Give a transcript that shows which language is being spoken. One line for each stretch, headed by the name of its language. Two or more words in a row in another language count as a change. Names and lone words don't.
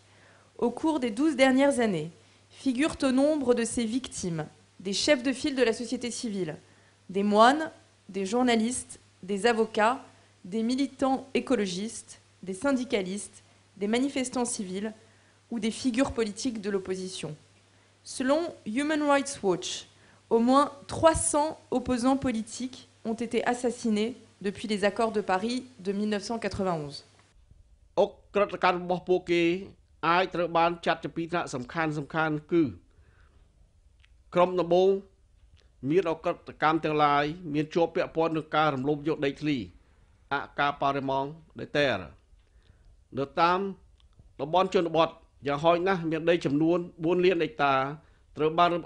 French: Au cours des 12 dernières années, figurent au nombre de ces victimes des chefs de file de la société civile, des moines, des journalistes, des avocats, des militants écologistes, des syndicalistes, des manifestants civils ou des figures politiques de l'opposition. Selon Human Rights Watch, au moins 300 opposants politiques ont été assassinés depuis les accords de Paris de 1991.
Khmer: អាចត្រូវបានចាត់ជាពីរថ្នាក់សំខាន់គឺក្រុមដំបូងមានអក្រិតកម្មទាំងឡាយមានជាប់ពាក់ព័ន្ធនឹងការរំលោភយកដីធ្លីអកា បរិមងដីតែនៅតាមតំបន់ជនបទយ៉ាងហោចណាស់មានដីចំនួន4លានហិកតាត្រូវបានរំ